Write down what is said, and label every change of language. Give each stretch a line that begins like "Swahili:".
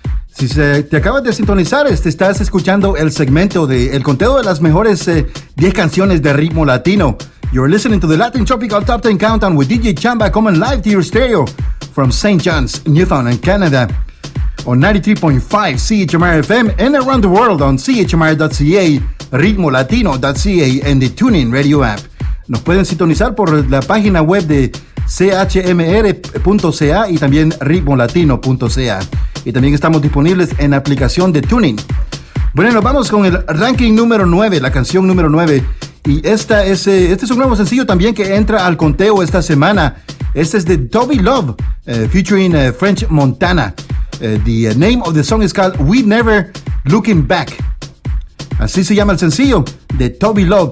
Spanish: Si te acabas de sintonizar, estás escuchando el segmento de El Conteo de las Mejores 10 Canciones de Ritmo Latino.
English: You're listening to the Latin Tropical Top 10 Countdown with DJ Chamba coming live to your stereo from St. John's, Newfoundland, Canada on 93.5 CHMR FM and around the world on chmr.ca, ritmolatino.ca and the TuneIn Radio app.
Spanish: Nos pueden sintonizar por la página web de chmr.ca y también ritmolatino.ca. Y también estamos disponibles en la aplicación de TuneIn. Bueno, nos vamos con el ranking número 9, la canción número 9. Y este es un nuevo sencillo también que entra al conteo esta semana. Este es de Toby Love, featuring French Montana.
English: The name of the song is called We Never Looking Back.
Spanish: Así se llama el sencillo de Toby Love.